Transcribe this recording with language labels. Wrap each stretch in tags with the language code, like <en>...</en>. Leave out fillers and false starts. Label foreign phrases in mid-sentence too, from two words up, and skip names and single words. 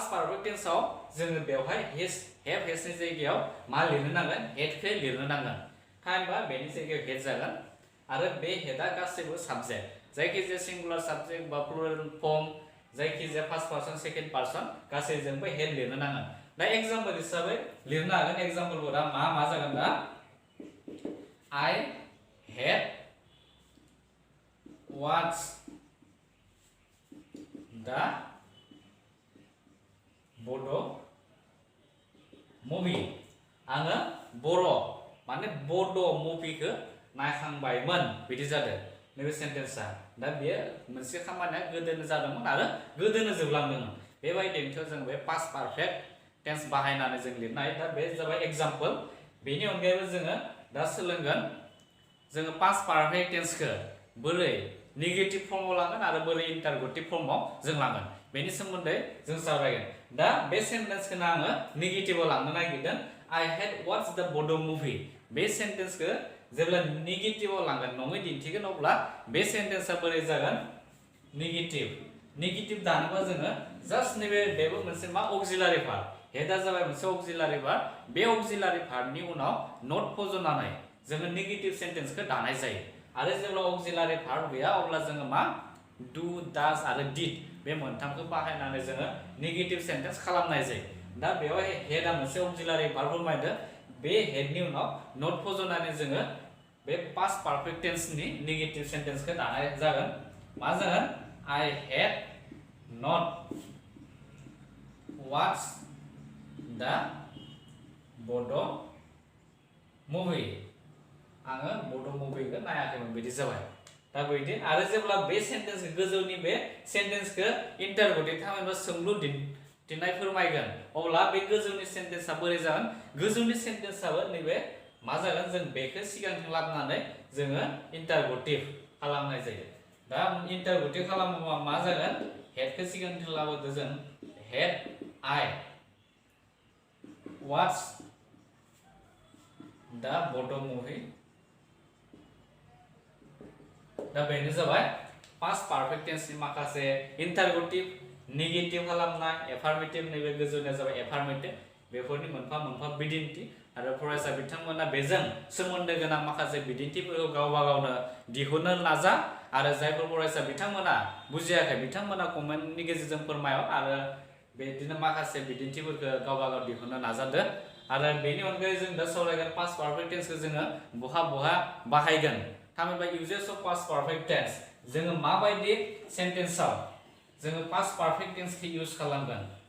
<brx>पारफेक्ट टेन्सआव जोङो बेवहाय हेभ हेजनि जायगायाव मा लिरनो नांगोन हेडखौ लिरनो नांगोन थामहिनबा बेनि जायगायाव हेड जागोन आरो बे हेडआ गासैबो साबजेक्ट जायखिजाया</brx> <en>singular subject</en> <brx>बा</brx> <en>plural form</en> <brx>जायखिजाया</brx> <en>first person second person</en> <brx>गासैजोंबो हेड लिरनो नांगोन दा एग्जाम्पल हिसाबै लिरनो हागोन एग्जाम्पलफोरा मा जागोन दा</brx> <en>I had watched the Bodo movie</en> <brx>आङो माने बड' मुभिखौ नायखांबायमोन बिदि जादों नैबे सेन्टेन्सआ दा बेयो मोनसे खामानिया गोदोनो जादोंमोन आरो गोदोनो जोबलांदोंमोन बेबायदिनोथ' जों बे</brx> <en>past perfect tense</en> <brx>बाहायनानै जों लिरनो हायो दा बे जाबाय एग्जाम्पल बेनि अनगायैबो जोङो दा सोलोंगोन जोङो</brx> <en>past perfect tenseखौ</en> <brx>बोरै नेगेटिभ फर्माव लांगोन आरो बोरै इन्टारगेटिभ फर्माव जों लांगोन बेनि सोमोन्दै जों सावरायगोन दा बे सेन्टेन्सखौनो आङो नेगेटिभआव लांनो नागिरदों</brx> <en>I had watched the Bodo movie</en> <brx>बे सेन्टेन्सखौ जेब्ला नेगेटिभआव लांगोन नङै दिन्थिगोन अब्ला बे सेन्टेन्सआ बोरै जागोन नेगेटिभ दानोबा जोङो जास्ट नैबे बेबो मोनसे मा</brx> <en>auxiliary verb</en> <brx>हेडआ जाबाय मोनसे</brx> <en>auxiliary verb</en> <brx>बे</brx> <en>auxiliary verbनि</en> <brx>उनाव नट फज'नानै जोङो नेगेटिभ सेन्टेन्सखौ दानाय जायो आरो जेब्ला</brx> <en>auxiliary verb</en> <brx>गैया अब्ला जोङो मा</brx> <en>do does</en> <brx>आरो डिड बे मोनथामखौ बाहायनानै जोङो नेगेटिभ सेन्टेन्स खालामनाय जायो दा बेवहाय हेडआ मोनसे</brx> <en>auxiliary verb</en> <brx>फोरमायदों बे हेडनि उनाव नट फज'नानै जोङो बे</brx> <en>past perfect tenseनि</en> <brx>नेगेटिभ सेन्टेन्सखौ दानाय जागोन मा जागोन</brx> <en>I had not watched the Bodo movie</en> <brx>आङो बड' मुभिखौ नायाखैमोन बिदि जाबाय दा बिदि आरो जेब्ला बे सेन्टेन्सखौ गोजौनि बे सेन्टेन्सखौ इन्टारगेटिभ थामहिनबा सोंलु दिन्थिनाय फोरमायगोन अब्ला बे गोजौनि सेन्टेन्सआ बोरै जागोन गोजौनि सेन्टेन्सआबो नैबे मा जागोन जों बेखौ सिगांथिं लाबोनानै जोङो इन्टारगेटिभ खालामनाय जायो दा इन्टारगेटिभ खालामोबा मा जागोन हेडखौ सिगांथिं लाबोदो जों</brx> <en>had I watched the Bodo movie</en> <brx>दा बेनो जाबाय</brx> <en>past perfect tenseनि</en> <brx>माखासे इन्टारगेटिव नेगेटिव खालामनाय एफार्मेटिव नैबे गोजौनिया जाबाय एफार्मेटिव बेफोरनि मोनफा मोनफा बिदिन्थि आरो फरायसा बिथांमोना बेजों सोमोन्दो गोनां माखासे बिदिन्थिफोरखौ गावबा गावनो दिहुननो नाजा आरो जायफोर फरायसा बिथांमोना बुजियाखै बिथांमोना कमेन्टनि गेजेरजों फोरमायो आरो बेदिनो माखासे बिदिन्थिफोरखौ गावबा गाव दिहुननो नाजादो आरो बेनि अनगायै जों दा सावरायगोन</brx> <en>past perfect tenseखौ</en> <brx>जोङो बहा बहा बाहायगोन थामहिनबा</brx> <en>usages of past perfect tense</en> <brx>जोङो माबायदि सेन्टेन्सआव जोङो</brx> <en>past perfect tenseखौ</en> <brx>इउज खालामगोन</brx>